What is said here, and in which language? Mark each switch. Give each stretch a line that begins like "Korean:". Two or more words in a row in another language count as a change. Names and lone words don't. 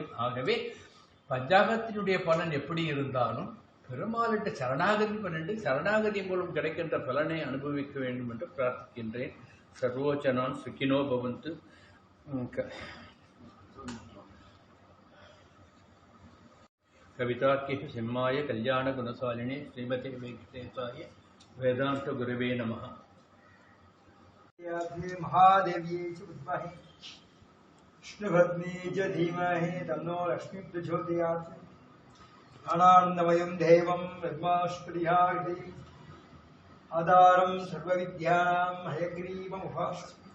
Tamil: ஆகவே பஞ்சாங்கத்தினுடைய பலன் எப்படி இருந்தாலும் பெருமாளிட்ட சரணாகதி பண்ணிட்டு சரணாகதி மூலம் கிடைக்கின்ற பலனை அனுபவிக்க வேண்டும் என்று பிரார்த்திக்கின்றேன்.
Sanskrit: सर्वोच्चनान् सुखिनो भवन्तु. कवितार्किक सिंहाय कल्याण गुणशालिने श्रीमते वेङ्कटेशाय वेदान्त गुरवे नमः. महादेव्यै च विद्महे विष्णुपत्नी च धीमहि तन्नो लक्ष्मी प्रचोदयात्. आनन्दमयं देवं ब्रह्मास्पदिहार्दे आधारं सर्वविद्यानां हयग्रीवमुपास्मि.